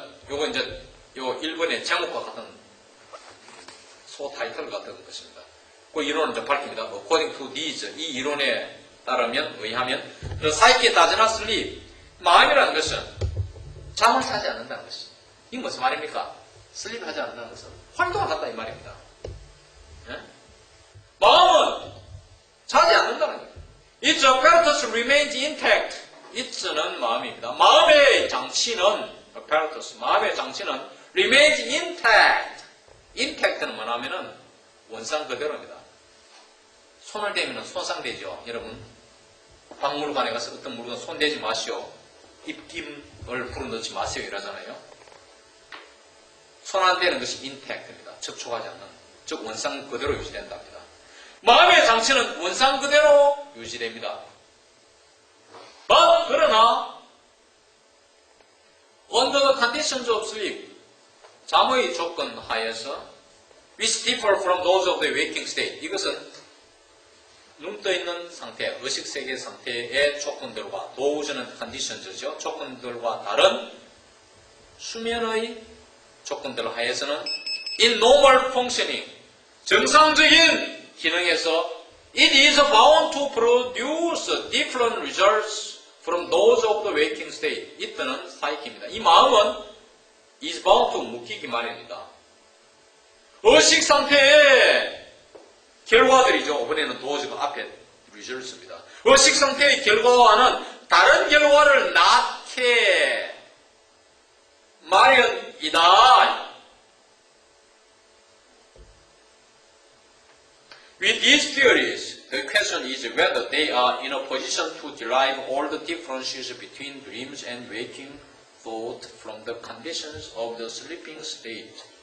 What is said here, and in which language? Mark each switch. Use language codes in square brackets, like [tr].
[ko] 요거 이제 요 1번의 제목과 같은 소 타이틀 같은 것입니다. 그 이론을 좀 밝힙니다. [en] According to these, [ko] 이 이론에 따르면, 의하면, [en] the psyche does not sleep. [ko] 마음이라는 것은 잠을 자지 않는다는 것이. 이게 무슨 말입니까? sleep 하지 않는다는 것은 활동을 한다 이 말입니다. 네? 마음은 자지 않는다는 거예요. [en] Its apparatus remains intact. It's는 [ko] 마음입니다. 마음의 장치는 [en] apparatus, [ko] 마음의 장치는 [en] remains intact. [ko] intact는 뭐냐면은 원상 그대로입니다. 손을 대면 손상되죠. 여러분, 박물관에 가서 어떤 물건 손대지 마시오. 입김을 불어넣지 마세요. 이러잖아요. 손 안 대는 것이 intact입니다. 접촉하지 않는. 즉, 원상 그대로 유지된답니다. 마음의 장치는 원상 그대로 유지됩니다. 그러나, [en] under the conditions of sleep, [ko] 잠의 조건 하에서, [en] which differ from those of the waking state. [ko] 이것은 눈 떠 있는 상태, 의식세계 상태의 조건들과 도우즈는 컨디션즈죠. 조건들과 다른 수면의 조건들 하에서는 [en] in normal functioning, [ko] 정상적인 기능에서 [en] it is bound to produce different results from those of the waking state. [ko] 이때는 사이키입니다. 이 마음은 is bound to 묶이기 마련입니다. 의식 상태에 결과들이죠. 이번에는 도어즈가 앞에 results입니다. 의식 상태의 결과와는 다른 결과를 낳게 마련이다. [en] With these theories, the question is whether they are in a position to derive all the differences between dreams and waking thought from the conditions of the sleeping state.